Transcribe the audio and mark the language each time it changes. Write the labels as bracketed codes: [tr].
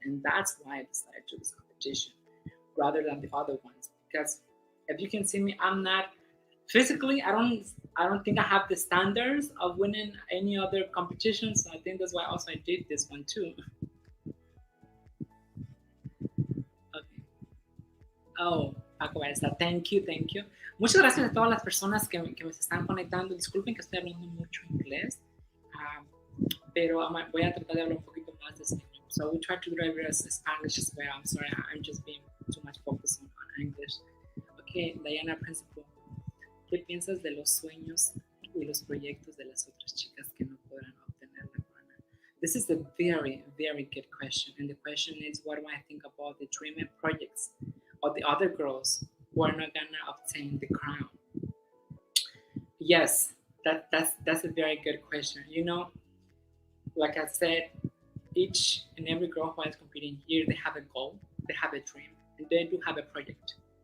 [en] And that's why I decided to do this competition rather than the other ones. Because if you can see me, I'm not physically, I don't think I have the standards of winning any other competition. So I think that's why also I did this one too. Okay. Oh, Paco Baeza, thank you, thank you. [es] Muchas gracias a todas las personas que me se están conectando. Disculpen que estoy hablando mucho inglés, um, pero voy a tratar de hablar un poquito más de español. [en] So we try to do it as Spanish as well. I'm sorry, I'm just being too much focused on English. [es] Okay, Diana Principal, ¿qué piensas de los sueños y los proyectos de las otras chicas que no podrán obtener la corona? [en] This is a very, very good question. And the question is, what do I think about the dream and projects of the other girls who are not gonna obtain the crown? Yes, that's a very good question. You know, like I said, each and every girl who is competing here, they have a goal, they have a dream, and they do have a project.